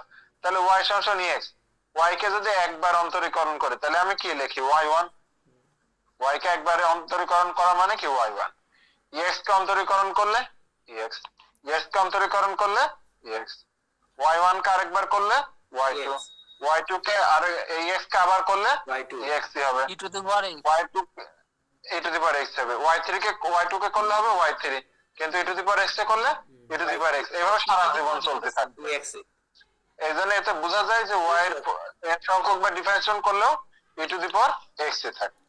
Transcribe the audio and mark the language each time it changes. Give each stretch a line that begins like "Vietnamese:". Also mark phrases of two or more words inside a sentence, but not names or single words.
Bangla: তাহলে y সমান সমান x, y কে যদি একবার অন্তরীকরণ করে তাহলে আমি কি লিখি y1, y কে একবারে অন্তরীকরণ করা মানে কি y1, x কে অন্তরীকরণ করলে x, x কে অন্তরীকরণ করলে x, y1 কে আরেকবার করলে y2, X, y2 কে আর এই x কে আবার করলে y2 x ই হবে,
English: e to the power
Bangla: y2
English: e to the power
Bangla: x হবে, y3 কে y2 কে করলে হবে y3, কিন্তু
English: e to the power
Bangla: x কে করলে
English: e to the power
Bangla: x, এভাবে সারা জীবন চলতে থাকবে। 2x এইজন্য এতে বোঝা যায় যে y এর n সংখ্যক বা ডিফারেন্সিয়েশন করলেও
English: e to the power
Bangla: x এ থাকবে।